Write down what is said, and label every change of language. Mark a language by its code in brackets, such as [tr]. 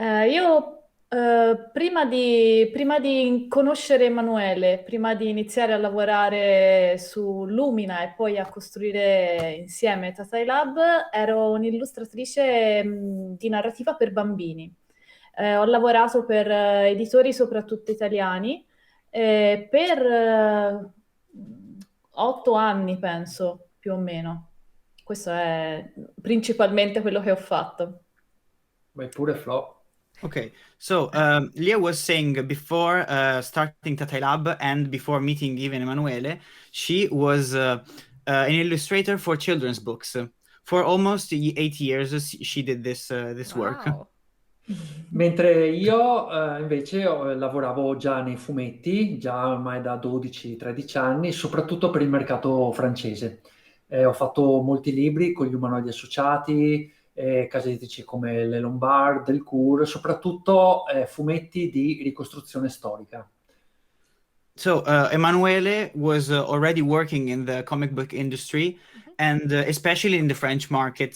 [it] Io prima di conoscere Emanuele, prima di iniziare a lavorare su Lumina e poi a costruire insieme TataiLab, ero un'illustratrice di narrativa per bambini. Ho lavorato per editori soprattutto italiani per 8 anni, penso, più o meno. Questo è principalmente quello che ho fatto. Vai pure, Flo. [en] Okay, so Leah was saying before starting TataiLab and before meeting even Emanuele, she was an illustrator for children's books. For almost 8 years she did this work. Wow. [it] Mentre io invece lavoravo già nei fumetti, già ormai da 12-13 anni, soprattutto per il mercato francese. Ho fatto molti libri con gli umanoidi associati, case editrici come le Lombard, Delcourt, soprattutto fumetti di ricostruzione storica. [en] So Emanuele was already working in the comic book industry, and especially in the French market.